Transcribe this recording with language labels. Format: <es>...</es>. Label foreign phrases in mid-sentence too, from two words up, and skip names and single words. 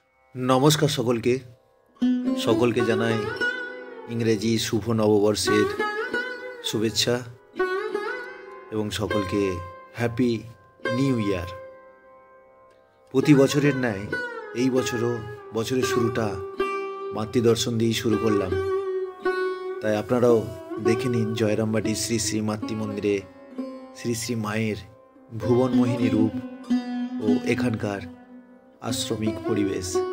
<bn>নমস্কার সকলকে জানাই ইংরেজি শুভ নববর্ষের শুভেচ্ছা এবং সকলকে</bn> <en>Happy New Year.</en> <bn>প্রতি বছরের ন্যায় এই বছরও বছরের শুরুটা মাতৃদর্শন দিয়েই শুরু করলাম। তাই আপনারাও দেখে নিন জয়রামবাটির শ্রী শ্রী মাতৃ মন্দিরে শ্রী শ্রী মায়ের ভুবনমোহিনী রূপ ও এখানকার আশ্রমিক পরিবেশ।</bn>